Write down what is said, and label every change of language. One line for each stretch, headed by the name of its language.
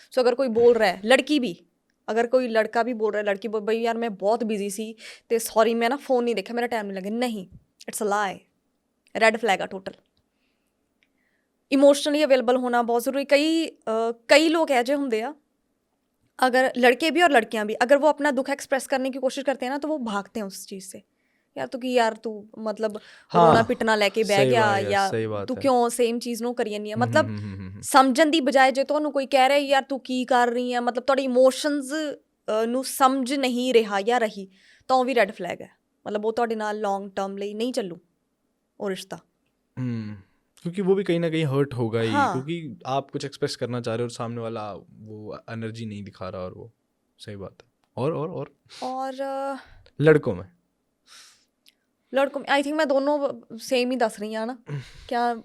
Hindi: सो अगर कोई बोल रहा है, लड़की भी, अगर कोई लड़का भी बोल रहा है, लड़की बोल भाई यार मैं बहुत बिजी सी ते सॉरी मैं ना फोन नहीं देखा, मेरा टाइम नहीं लगे, नहीं,
English: it's a lie,
Hindi: red flag है टोटल। इमोशनली अवेलेबल होना बहुत ज़रूरी। कई लोग ऐसे होंगे आ, अगर लड़के भी और लड़कियां भी, अगर वो अपना दुख एक्सप्रेस करने की कोशिश करते हैं ना तो वो भागते हैं उस चीज़ से, यार तू मतलब रोना पिटना लेके बह सही बात है, या सही बात तू है। क्यों सेम चीज़
Punjabi: ਨੂੰ ਕਰੀ ਜਾਂਦੀ ਹੈ। मतलब ਸਮਝਣ ਦੀ ਬਜਾਏ ਜੇ ਤੁਹਾਨੂੰ ਕੋਈ ਕਹਿ ਰਿਹਾ ਯਾਰ ਤੂੰ ਕੀ ਕਰ ਰਹੀ ਹੈ, मतलब ਤੁਹਾਡੇ ਇਮੋਸ਼ਨਸ ਨੂੰ ਸਮਝ ਨਹੀਂ ਰਿਹਾ ਜਾਂ ਰਹੀ, ਤਾਂ ਉਹ ਵੀ ਰੈੱਡ ਫਲੈਗ ਹੈ। मतलब ਉਹ ਤੁਹਾਡੇ ਨਾਲ ਲੌਂਗ ਟਰਮ ਲਈ ਨਹੀਂ ਚੱਲੂ ਉਹ ਰਿਸ਼ਤਾ।
Hindi: क्योंकि वो भी कहीं ना कहीं हर्ट होगा ही, हाँ। क्योंकि आप कुछ एक्सप्रेस करना चाह रहे हो और सामने वाला वो एनर्जी नहीं दिखा रहा, और वो सही बात है। और लड़कों में आई थिंक मैं दोनों सेम ही दस रही हूँ ना, क्या